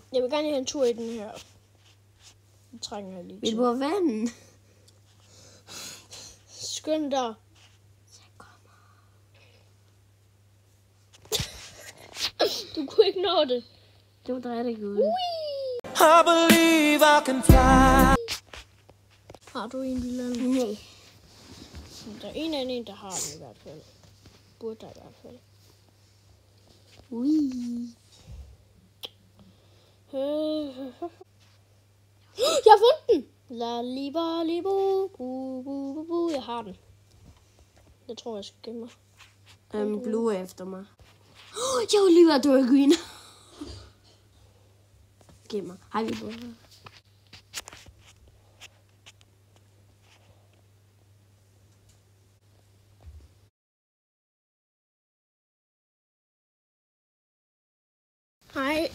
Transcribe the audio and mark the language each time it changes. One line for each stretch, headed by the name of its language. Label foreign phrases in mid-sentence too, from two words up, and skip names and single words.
Danish: Jeg vil gerne have en tur i den her. Jeg trænger jeg lige Vil du have vand? Skynd dig. Jeg kommer. Du kunne ikke nå det. Det var dig, der gjorde det.
English: I believe I can fly.
Danish: Har du en lille? Nej. Der er en, der har den i hvert fald. Burde der i hvert fald. Ui. Jeg har fundet den! La liba libo bu bu bu bu. Jeg har den. Jeg tror, jeg skal gemme mig. Blue er efter mig. Jeg var lige ved at dø af green. Gemmer. Hej, vi bor her. Hej.